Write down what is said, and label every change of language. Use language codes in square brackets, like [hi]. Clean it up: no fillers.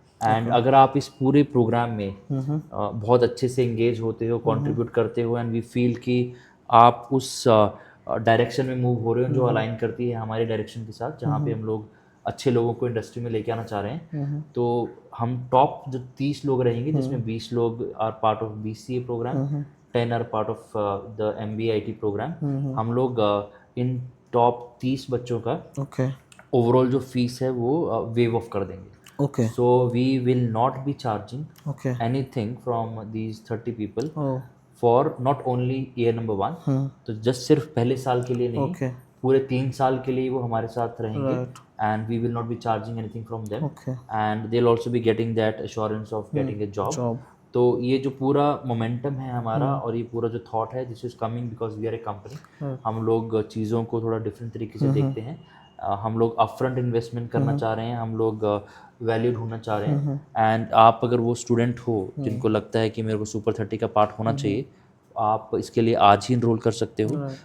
[hi] And अगर आप इस पूरे प्रोग्राम में बहुत अच्छे से इंगेज होते हो, कंट्रीब्यूट करते हो, एंड वी फील कि आप उस डायरेक्शन में मूव हो रहे हो जो अलाइन करती है हमारे डायरेक्शन के साथ, जहाँ पे हम लोग अच्छे लोगों को इंडस्ट्री में लेके आना चाह रहे हैं. तो हम टॉप जो 30 लोग रहेंगे जिसमें 20 लोग are part of BCA programme, 10 are part of the MBA IT programme. हम लोग इन टॉप 30 बच्चों का ओवरऑल जो फीस है वो वेव ऑफ कर देंगे. [en] So we will not be charging anything from these 30 people for not only year number 1. [hi] तो just सिर्फ पहले साल के लिए नहीं, पूरे 3 साल के लिए वो हमारे साथ रहेंगे. [en] And we will not be charging anything from them. And they'll also be getting that assurance of getting a job. [hi] तो ये जो पूरा मोमेंटम है हमारा और ये पूरा जो थॉट है [en] This is coming because we are a company. [hi] हम लोग चीज़ों को थोड़ा डिफरेंट तरीके से देखते हैं. हम लोग अपफ्रंट इन्वेस्टमेंट करना चाह रहे हैं, हम लोग वैल्यू ढूंढना चाह रहे हैं. एंड आप अगर वो स्टूडेंट हो जिनको लगता है कि मेरे को सुपर 30 का पार्ट होना चाहिए, आप इसके लिए आज ही इनरोल कर सकते हो.